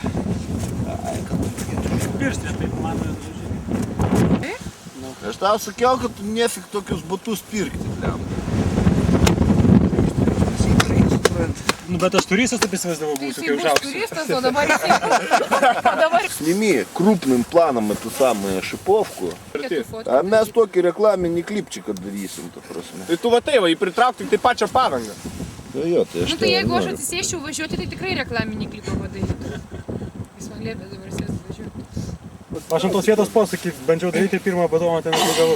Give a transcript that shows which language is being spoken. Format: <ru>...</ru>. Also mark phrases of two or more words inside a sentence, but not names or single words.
<lt>pirštai, taip man. Aš tau sakiau, kad tu nefik tokius batus pirkti, blem. Nu, bet aš turistas taip įsivaizdavau būsiu, kai Jisai bus užaugsiu. turistas, o dabar jis... O dabar...</lt> <ru>Сними крупным планом эту самую шиповку.</ru> <lt>Reikėtų fotkų. А mes tokį reklaminį klipčiką darysim, ta prasme. Tai tu va tai va, jį pritrauk tik tai pačią padangą. Nu jo, tai aš Nu tai jeigu aš atsisėščiau važiuoti, tai tikrai reklaminį klipą padarytų. Jis man liepė dabar sėsti važiuoti. Aš ant tos vietos posakį bandžiau daryti pirmą batoną ten atsigavau.</lt>